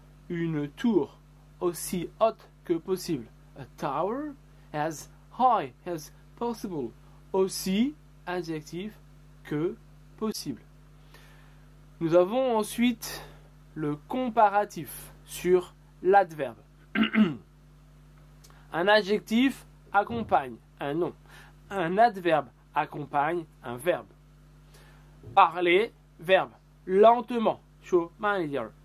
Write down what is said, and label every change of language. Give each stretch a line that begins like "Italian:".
French: Une tour aussi haute que possible.
English: A tower as high as possible.
French: Aussi adjectif que possible. Nous avons ensuite le comparatif sur l'adverbe. Un adjectif accompagne un nom. Un adverbe accompagne un verbe. Parler, verbe. Lentement. Show manager.